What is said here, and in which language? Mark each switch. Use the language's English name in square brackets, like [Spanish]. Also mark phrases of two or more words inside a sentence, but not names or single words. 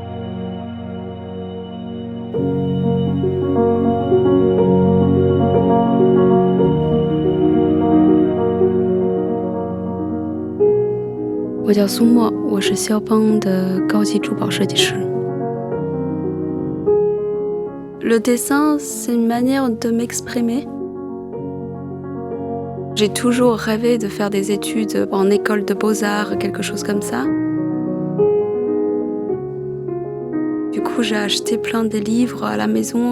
[Chinese] 我叫苏沫，我是肖邦的高级珠宝设计师。 [French] Le dessin, c'est une manière de m'exprimer. J'ai toujours rêvé de faire des études en école de beaux-arts, quelque chose comme ça. Du coup, j'ai acheté plein de livres à la maison.